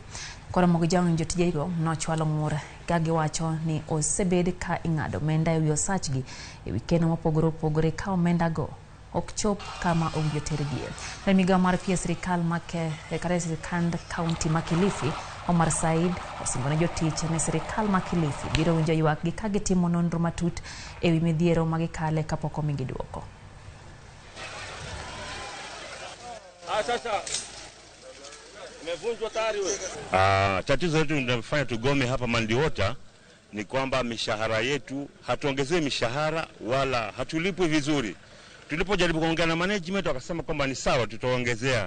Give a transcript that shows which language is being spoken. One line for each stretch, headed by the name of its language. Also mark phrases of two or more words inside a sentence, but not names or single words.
Luo (Kenya and Tanzania): Kora mgajwang jotije go nochwalo ng'ur ka giwacho ni osebed ka ing'ado omenda e wi osachgi e wi keno mopogore opogore ka omenda go ok chop kama owinjo tergie. Na migawo mar pia sirikal make sirikand kaunti ma Kilifi Omar Said osingone jotich ne sirikal ma Kilifi biro winjo ywakgi ka gitimo nonro matut e wi midhiero magikale kapok omigi duoko.
Swahili: Tatizo letu linafanya tugome hapa Malindi ni kwamba mishahara yetu hatuongezei mishahara wala hatulipwi vizuri. Tulipojaribu kuongea na management wakasema kwamba ni sawa tutaongezea.